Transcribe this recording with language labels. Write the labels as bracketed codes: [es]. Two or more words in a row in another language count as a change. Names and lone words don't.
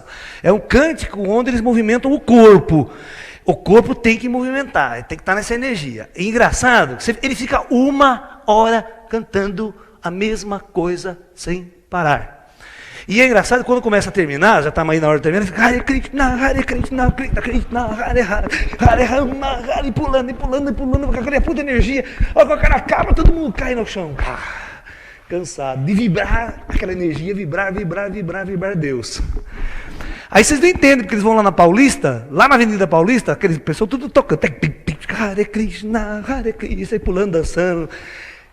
[pt] É um cântico onde eles movimentam o corpo. O corpo tem que movimentar, tem que estar nessa energia. E engraçado, ele fica 1 hora cantando a mesma coisa sem parar. E é engraçado, quando começa a terminar, já está aí na hora de terminar, ele fica [sa] Hare Krishna, Krishna Krishna, Hare Hare, Hare Rama, Hare, [pt] pulando, com aquela puta energia. Olha, quando o cara acaba, todo mundo cai no chão. Cansado de vibrar, aquela energia, vibrar Deus. Aí vocês não entendem, porque eles vão lá na Paulista, lá na Avenida Paulista, aqueles pessoas tudo tocando, Hare Krishna, aí pulando, dançando.